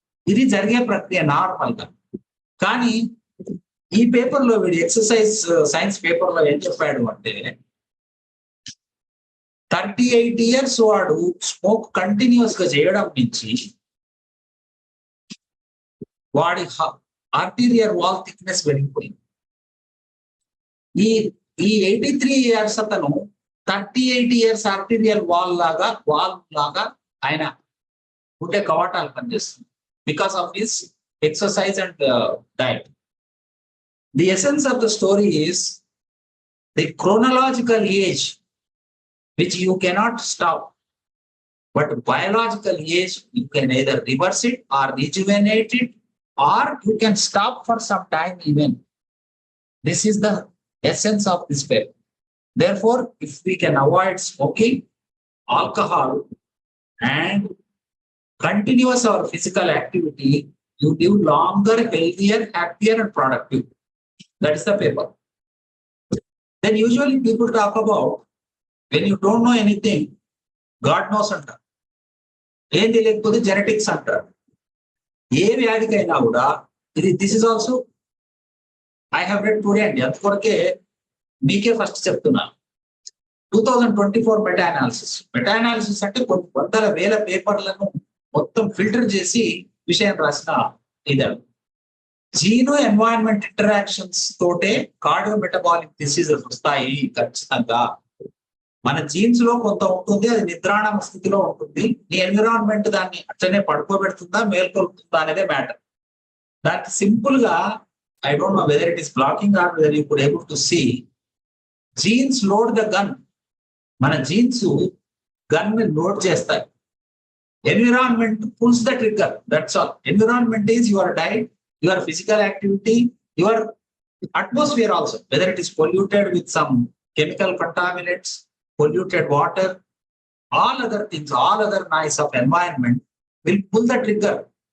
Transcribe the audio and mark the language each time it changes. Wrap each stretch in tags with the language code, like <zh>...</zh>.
<te>ఇది జరిగే ప్రక్రియ నార్మల్ గా. కానీ ఈ పేపర్ లో వీడు ఎక్సర్సైజ్ సైన్స్ పేపర్ లో ఏం చెప్పాడు అంటే, 38 years వాడు స్మోక్ కంటిన్యూస్ గా చేయడం నుంచి వాడి ఆర్టీరియల్ వాల్ థిక్నెస్ పెరిగిపోయింది. ఈ 83 years అతను 38 years ఆర్టీరియల్ వాల్ లాగా ఆయన గుండె కవాటాలు పనిచేస్తుంది because of his exercise and diet.</te> <en>The essence of the story is the chronological age which you cannot stop, but biological age you can either reverse it or rejuvenate it, or you can stop for some time even. This is the essence of this paper. Therefore, if we can avoid smoking, alcohol, and continuous our physical activity, you live longer, healthier, happier, and productive. That is the paper. Then usually people talk about, when you don't know anything, God knows</en> <te>అంటారు, ఏం తెలియకపోతే genetics అంటారు. ఏ వ్యాధికైనా కూడా ఇది</te> <en>this is also I have read today</en> <te>అండి. అందుకొరకే మీకే first చెప్తున్నాను. 2024 మెటా అనాలిసిస్ అంటే కొన్ని వందల వేల పేపర్లను మొత్తం ఫిల్టర్ చేసి విషయం రాసిన ఇదాడు. జీనో ఎన్వైరన్మెంట్ ఇంటరాక్షన్స్ తోటే కార్డియో మెటబాలిక్ డిసీజెస్ వస్తాయి ఖచ్చితంగా. మన జీన్స్ లో కొంత ఉంటుంది, అది నిద్రాణ స్థితిలో ఉంటుంది. నీ ఎన్విరాన్మెంట్ దాన్ని అట్లనే పడుకోబెడుతుందా, మేల్కొల్పుతుందా అనేదే మ్యాటర్. దానికి సింపుల్ గా,</te> <en>I don't know whether it is blocking or whether you could able to see, genes load the gun.</en> <te>మన జీన్స్ గన్ ని లోడ్ చేస్తాయి.</te> <en>Environment pulls the trigger. That's all. Environment is your diet, your physical activity, your atmosphere also. Whether it is polluted with some chemical contaminants, polluted water, all other things, all other noise of environment will pull the trigger.</en>